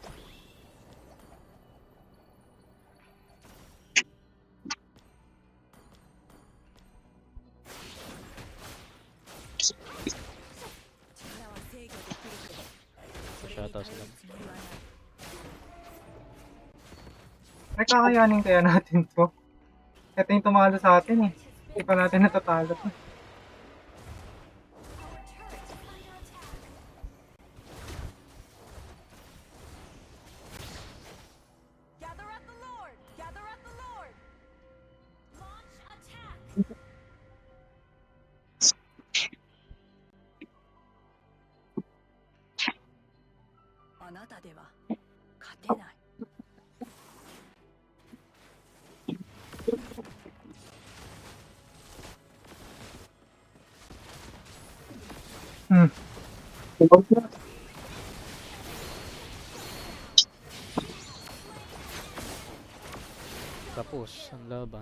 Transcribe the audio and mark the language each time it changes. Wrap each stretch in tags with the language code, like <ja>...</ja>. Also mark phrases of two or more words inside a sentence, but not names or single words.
<tl>Push ata sila. Ay, kakayanin kaya natin to. Ito yung tumalo sa atin eh. Hindi pa natin natatalo to.</tl> <en>Gather at the Lord! Gather at the Lord! Launch attack.</en> <ja>あなたでは勝てない。 Hmm.</ja> <tl>Tapos, ang laban.</tl>